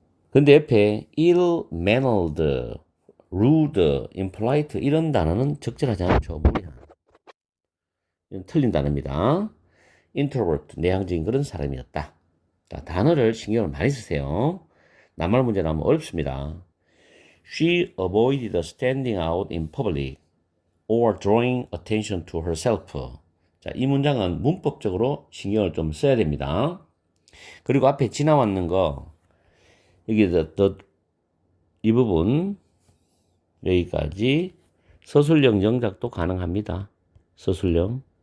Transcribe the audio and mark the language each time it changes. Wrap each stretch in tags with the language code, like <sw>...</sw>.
<ko>근데 옆에 ill-mannered, rude, impolite 이런 단어는 적절하지 않죠. 이건 틀린 단어입니다. introvert, 내향적인 그런 사람이었다. 자, 단어를 신경을 많이 쓰세요. 낱말 문제 나오면 어렵습니다.</ko> <en>She avoided standing out in public or drawing attention to herself.</en> <ko>자, 이 문장은 문법적으로 신경을 좀 써야 됩니다. 그리고 앞에 지나왔는 거, 여기 이 부분, 여기까지 서술형 영작도 가능합니다. 서술형.</ko>